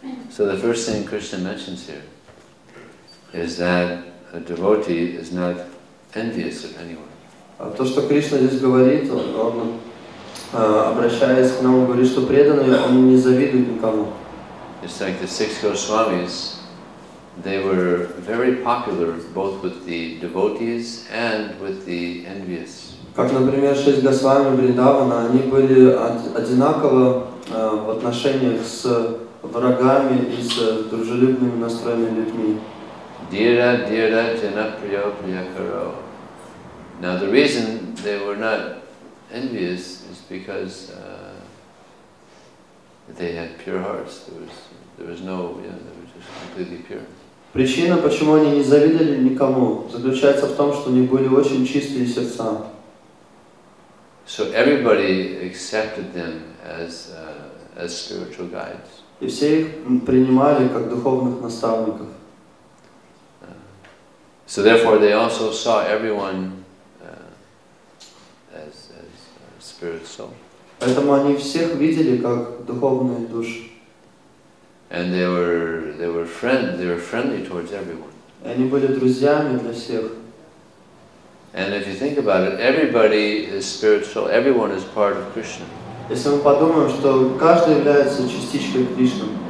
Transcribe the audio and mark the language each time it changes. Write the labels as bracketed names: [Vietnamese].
[English] So the first thing Krishna mentions here is that a devotee is not envious of anyone. [Russian] То, что Кришна здесь говорит, он обращаясь к нам, говорит, что преданный, он не завидует никому. [English] It's like the 6 Goswamis, they were very popular both with the devotees and with the envious. [Russian] Как, например, 6 Госвами Вриндавана, они были одинаково в отношениях с врагами и с дружелюбными настроенными людьми. [Sanskrit] Dhira dhira janapriya priyakaro. [English] Now the reason they were not envious is because they had pure hearts. There was no, they were just completely pure. [Russian] Причина, почему они не завидовали никому, заключается в том, что у них были очень чистые сердца. [English] So everybody accepted them as spiritual guides. [Russian] И все их принимали как духовных наставников. [English] So therefore they also saw everyone as spirit soul. [Russian] Поэтому они всех видели как духовные души. [English] And they were friendly towards everyone. [Russian] И они были друзьями для всех. [English] And if you think about it, everybody is spiritual. Everyone is part of Krishna. [Russian] Если мы подумаем, что каждый является частичкой Кришны.